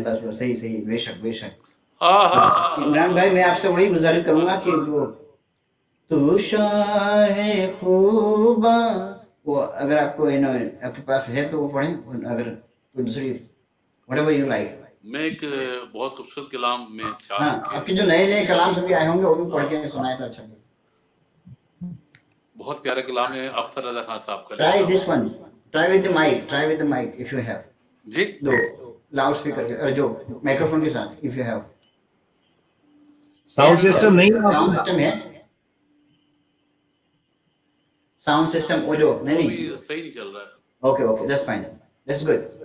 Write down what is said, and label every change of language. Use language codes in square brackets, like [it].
[ur] بس وہ صحیح صحیح، بے شک بے شک. عمران بھائی میں آپ سے وہی گزارش کروں گا کہ وہ تو شاہ خوبا، وہ اگر آپ کو آپ کے پاس ہے تو وہ پڑھیں، اگر کوئی دوسری [en] whatever you like. [ur] میں ایک بہت خوبصورت کلام میں ہاں آپ کے جو نئے نئے کلام سبھی آئے ہوں گے وہ بھی پڑھ کے سنائے تو اچھا. بہت پیارا کلام ہے اختر رضا خان صاحب کا. [en] Try this one. Try with the mic if you have. جی [ur] do loud speaker کے، جو مائکرو فون کے ساتھ [en] if you have. [ur] Sound system نہیں ساؤنڈ سسٹم ہے، ساؤنڈ سسٹم وہ جو نہیں صحیح نہیں چل رہا ہے. Okay okay [en] that's fine, that's good.